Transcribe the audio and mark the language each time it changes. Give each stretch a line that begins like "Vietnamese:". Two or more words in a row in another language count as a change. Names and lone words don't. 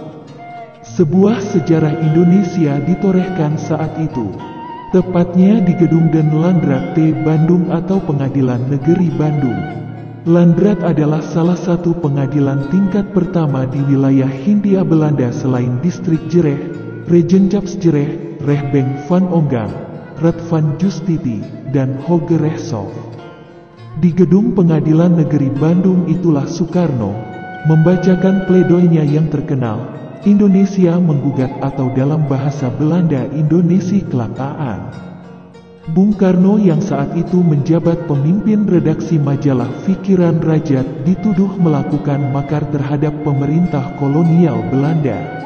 Indonesian: Sebuah sejarah Indonesia ditorehkan saat itu, tepatnya di Gedung Den Landrat T Bandung atau Pengadilan Negeri Bandung. Landrat adalah salah satu pengadilan tingkat pertama di wilayah Hindia Belanda selain Distrik Jereh, Regenschapsgereh, Rechtbank van Ongang, Raad van Justitie, dan Hoge Rechtshof. Di gedung Pengadilan Negeri Bandung itulah Soekarno membacakan pledoinya yang terkenal, Indonesia menggugat atau dalam bahasa Belanda Indonesia Kelakaan. Bung Karno yang saat itu menjabat pemimpin redaksi majalah Pikiran Rakyat dituduh melakukan makar terhadap pemerintah kolonial Belanda.